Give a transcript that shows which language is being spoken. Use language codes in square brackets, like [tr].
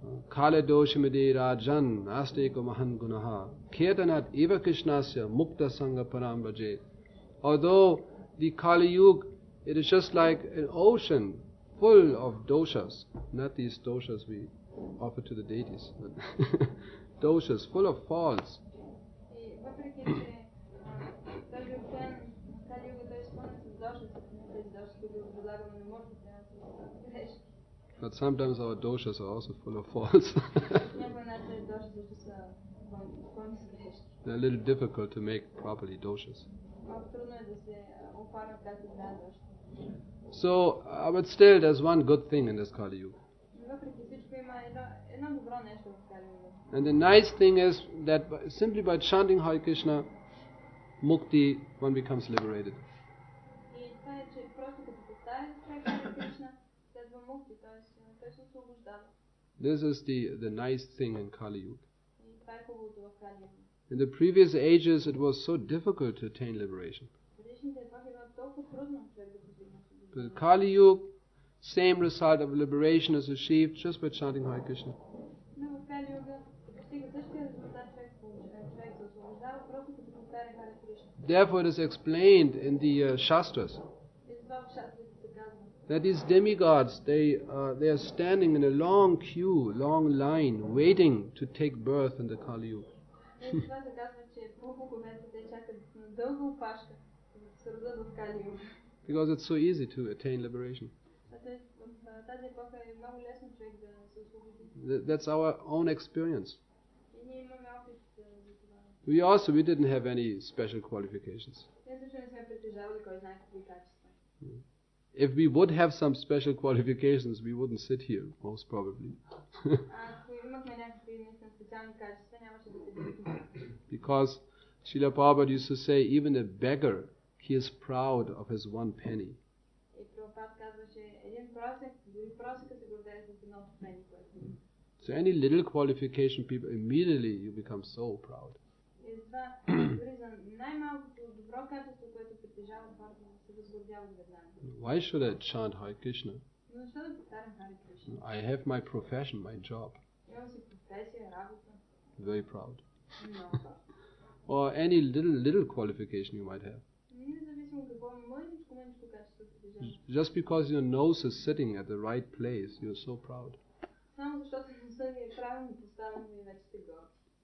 [sa] Kale doshimade rajan asteko mahan gunaha kirtanat eva krishnasya mukta sangha param vaje. [en] Although the Kali Yuga, it is just like an ocean full of doshas, not these doshas we offered to the deities. Doshas, full of faults. [bg] И въпреки, че този океан на Кали Юга той е изпълнен с доши, тези доши, които предлагаме на морето, трябва да са грешки. [en] But sometimes our doshas are also full of faults. [bg] Някои наши доши също са пълни с грешки. [en] They're a little difficult to make properly doshas. [bg] Малко трудно е да се оформят както трябва доши. [en] So, but still, there's one good thing in this Kali Yuga. [bg] Въпреки всичко има едно добро нещо в Кали Юга. [en] And the nice thing is that simply by chanting Hare Krishna, mukti, one becomes liberated. [bg] И това е, че просто като повтаря човек Харе Кришна, следва мукти, т.е. той се освобождава. [en] This is the nice thing in Kali Yuga. [bg] И това е хубавото в Кали Юга. [en] In the previous ages, it was so difficult to attain liberation. [bg] Предишните епохи било толкова трудно човек да постигне [en] But [bg] освобождение. [en] Kali Yuga, same result of liberation is achieved just by chanting Hare Krishna. [bg] Но в Кали Юга се постига същия резултат, човек се освобождава просто като повтаря Харе Кришна. [en] Therefore, it is explained in the Shastras [bg] И затова в шастрите се казва, [en] that these demigods, they are standing in a long queue, long line, waiting to take birth in the Kali Yuga. [bg] и затова се казва, че полубоговете те чакат на дълга опашка, за да се родят в Кали Юга. [en] Because it's so easy to attain liberation. [bg] В тази епоха е много лесно човек да се освободи. [en] That's our own experience. [bg] И ние имаме опит за това. [en] We didn't have any special qualifications. [bg] Ние също не сме притежавали кой знае какви качества. [en] If we would have some special qualifications, we wouldn't sit here, most probably. [bg] Ако имахме някакви наистина специални качества, нямаше да седим тук. [en] Because Srila Prabhupada used to say, even a beggar, he is proud of his one penny. [bg] И Прабхупад казва, че един просек, дори просека се гордее с едното пени, което има. [en] So any little qualification, people immediately you become so proud. [bg] И затова, дори за най-малкото добро качество, което притежават хората, се възгордяват веднага. [en] Why should I chant Hare Krishna? [bg] Но защо да повтарям Харе Кришна? [en] I have my profession, my job. [bg] Имам си професия, работа. [en] Very proud. [bg] Много хора. [en] Or any little qualification you might have. [bg] Независимо какво мъничко качество притежавам. [en] Just because your nose is sitting at the right place, you're so proud. [bg] Само защото носа ви е правилно поставен и вече сте горди.